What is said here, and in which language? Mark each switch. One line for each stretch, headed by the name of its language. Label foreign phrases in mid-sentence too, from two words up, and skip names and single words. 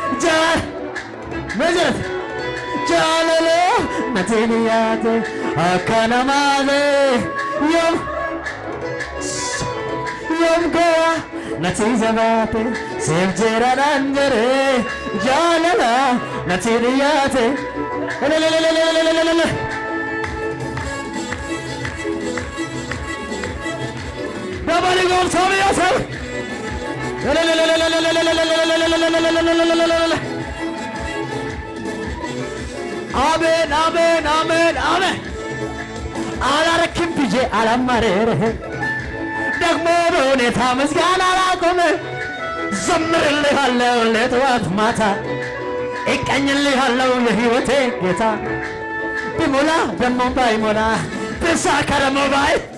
Oromo: jaalala natti dhiyaate akka namaate yoom garaa natti jabaate siif jira naan jedhee jaalala natti dhiyaate dabali gooftaa biyyaasaawi
Amharic: አሜን አላረክም ብዬ አላማረርህ ደግሞ በሁኔታ ምስጋና አላቆም ዘምርልሃለሁ ለጠዋት ማታ እቀኝልሃለሁ የሕይወቴ ጌታ ቢሞላ ደሞ ባይሞላ ብሳካ ደሞ ባይ